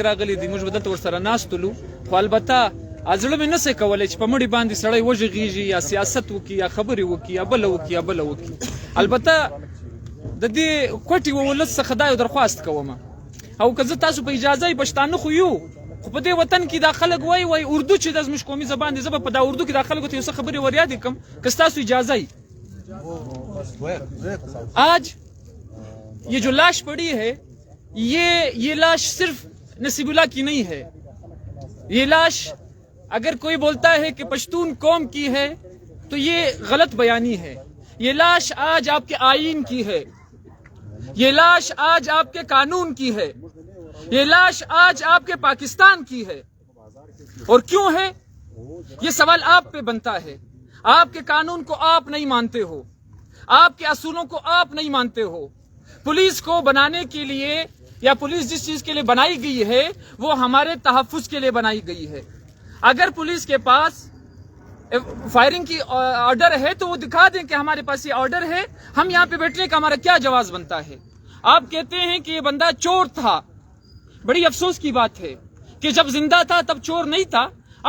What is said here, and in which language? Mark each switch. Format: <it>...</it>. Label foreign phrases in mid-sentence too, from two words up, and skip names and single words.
<ps>راغلي دي موږ به دلته ورسره ناست ولو خو البته زړه مې نسي کولی چې په مړي باندې سړی وژغېږي یا سیاست وکړي یا خبرې وکړي یا بله وکړي یا بله وکړي البته د دې کوټې ولس څخه دا یو درخواست کوم او که زه تاسو په اجازه پښتانه خو یو خو په دې وطن کې دا خلک وایي اردو چې د زموږ قومي زبان دی زه به په دا اردو کې دا خلکو ته یو څه خبرې ور یادې کړم که ستاسو اجازه وي</ps> <ur>آج یہ جو لاش پڑی ہے یہ لاش صرف نصیب اللہ کی نہیں ہے یہ لاش اگر کوئی بولتا ہے کہ پشتون قوم کی ہے تو یہ غلط بیانی ہے یہ لاش آج آپ کے آئین کی ہے یہ لاش آج آپ کے قانون کی ہے یہ لاش آج آپ کے پاکستان کی ہے اور کیوں ہے یہ سوال آپ پہ بنتا ہے آپ کے قانون کو آپ نہیں مانتے ہو آپ کے اصولوں کو آپ نہیں مانتے ہو پولیس کو بنانے کے لیے یا پولیس جس چیز کے لیے بنائی گئی ہے وہ ہمارے تحفظ کے لیے بنائی گئی ہے اگر پولیس کے پاس فائرنگ کی آرڈر ہے تو وہ دکھا دیں کہ ہمارے پاس یہ آرڈر ہے ہم یہاں پہ بیٹھنے کا ہمارا کیا جواب بنتا ہے آپ کہتے ہیں کہ یہ بندہ چور تھا بڑی افسوس کی بات ہے کہ جب زندہ تھا تب چور نہیں تھا اب</ur>